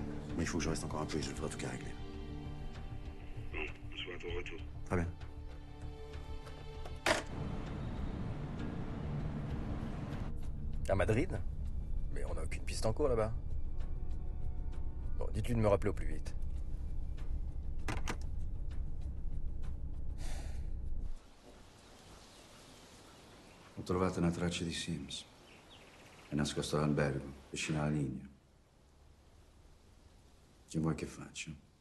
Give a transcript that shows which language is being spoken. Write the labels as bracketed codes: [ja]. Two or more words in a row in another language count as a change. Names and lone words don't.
[fr] Mais il faut que je reste encore un peu et je devrais tout qu'à régler. Bon, on se voit à ton retour. Très bien. À Madrid? Mais on n'a aucune piste en cours là-bas. Bon, dites-lui de me rappeler au plus vite. [it] Ho trovato una traccia di Sims. È nascosto all'albergo, vicino alla linea. Che vuoi che faccia?